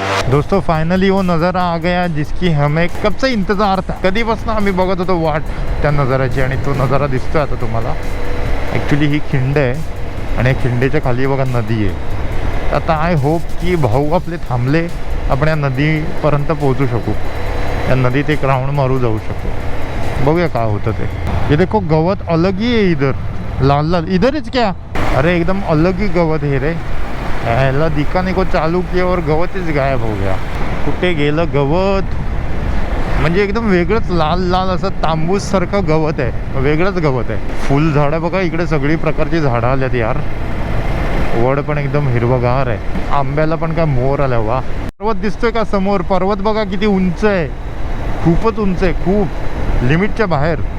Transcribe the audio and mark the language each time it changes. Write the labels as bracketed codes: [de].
[hi] दोस्तों फाइनली वो नज़ारा आ गया जिसकी हमें कब से इंतज़ार था। [mr] कधीपासून आम्ही बघत होतो वाट त्या नजाराची, आणि तो नजारा दिसतोय आता तुम्हाला। ॲक्च्युली ही खिंड आहे आणि या खिंडीच्या खाली बघा नदी आहे। आता [en] I hope [mr] की भाऊ आपले थांबले, आपण या नदीपर्यंत पोहोचू शकू, या नदीत एक राऊंड मारू जाऊ शकू। बघूया काय होतं ते। [hi] ये देखो गवत अलग ही है इधर, लाल लाल इधरच क्या, अरे एकदम अलग ही गवत है रे। याला दिखाने को चालू किया और गवतच गायब हो गया। [mr] कुठे गेलं गवत, म्हणजे एकदम वेगळंच लाल लाल असं तांबूस सारखं गवत आहे, वेगळंच गवत आहे। फुलझाडं बघा इकडे, सगळी प्रकारची झाडं आल्यात यार। वड पण एकदम हिरवगार आहे, आंब्याला पण काय मोर आल्या। वा, पर्वत दिसतोय का समोर, पर्वत बघा किती उंच आहे, खूपच उंच आहे, खूप लिमिटच्या बाहेर।